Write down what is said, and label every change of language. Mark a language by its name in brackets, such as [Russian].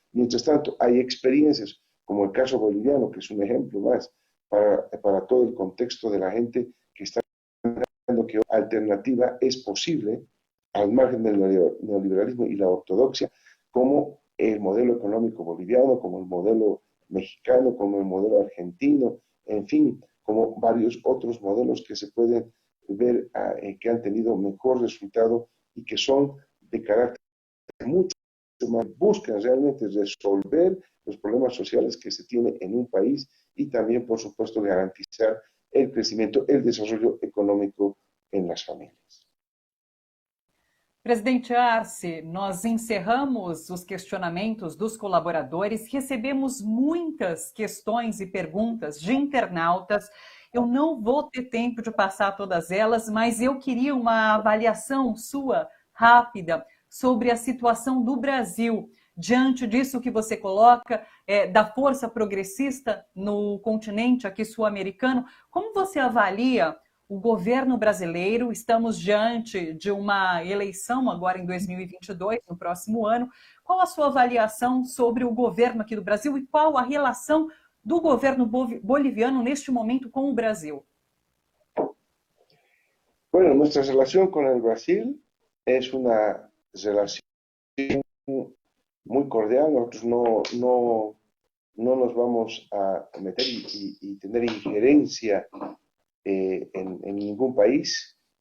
[Spanish] Mientras tanto, hay experiencias como el caso boliviano, que es un ejemplo más para todo el contexto de la gente que está viendo que alternativa es posible al margen del neoliberalismo y la ortodoxia, como el modelo económico boliviano, como el modelo mexicano, como el modelo argentino, en fin, como varios otros modelos que se pueden ver que han tenido mejor resultado y que son de carácter mucho más, buscan realmente resolver los problemas sociales que se tienen en un país y también, por supuesto, garantizar el crecimiento, el desarrollo económico en las familias. [Portuguese] Presidente Arce, nós encerramos os questionamentos dos colaboradores, recebemos muitas questões e perguntas de internautas. Eu não vou ter tempo de passar todas elas, mas eu queria uma avaliação sua rápida sobre a situação do Brasil, diante disso que você coloca, da força progressista no continente aqui sul-americano. Como você avalia o governo brasileiro? Estamos diante de uma eleição agora em 2022, no próximo ano. Qual a sua avaliação sobre o governo aqui do Brasil e qual a relação do governo boliviano neste momento [Spanish] con el [Portuguese] Brasil? [Spanish] Bueno, nuestra relación con el Brasil es una relación muy cordial. Nosotros no nos vamos a meter y tener injerencia en ningún país.